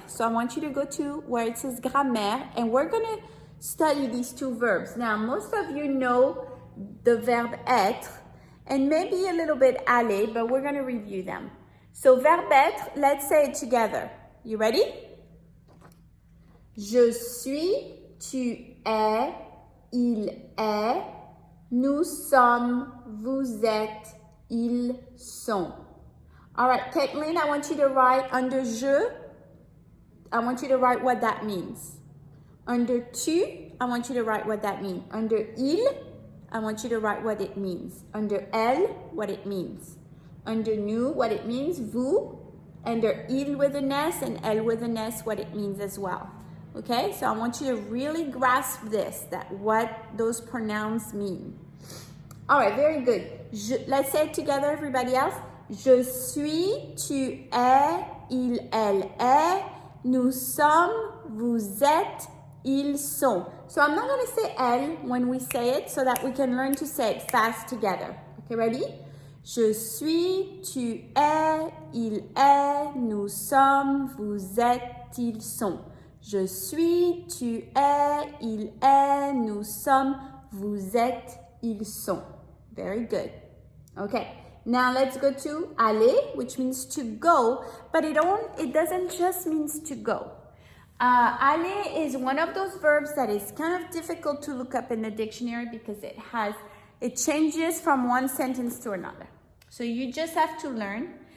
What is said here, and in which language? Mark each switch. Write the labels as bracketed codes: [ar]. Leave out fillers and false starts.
[en] So I want you to go to where it says grammaire, and we're going to study these two verbs. Now, most of you know the verb être, and maybe a little bit aller, but we're going to review them. So verb être, let's say it together. You ready? [fr] Je suis, tu es, il est, nous sommes, vous êtes, ils sont. [en] All right, Caitlin, I want you to write under je, I want you to write what that means. Under tu, I want you to write what that means. Under il, I want you to write what it means. Under elle, what it means. Under nous, what it means. Vous, under il with an S and elle with an S, what it means as well. Okay, so I want you to really grasp this, that what those pronouns mean. All right, very good. Let's say it together, everybody else. [fr] Je suis, tu es, il, elle est, nous sommes, vous êtes, ils sont. [en] So I'm not going to say elle when we say it so that we can learn to say it fast together. Okay, ready? [fr] Je suis, tu es, il est, nous sommes, vous êtes, ils sont. Je suis, tu es, il est, nous sommes, vous êtes, ils sont. [en] Very good. Okay, now let's go to aller, which means to go, but it doesn't just mean to go. Aller is one of those verbs that is kind of difficult to look up in the dictionary because it changes from one sentence to another. So you just have to learn.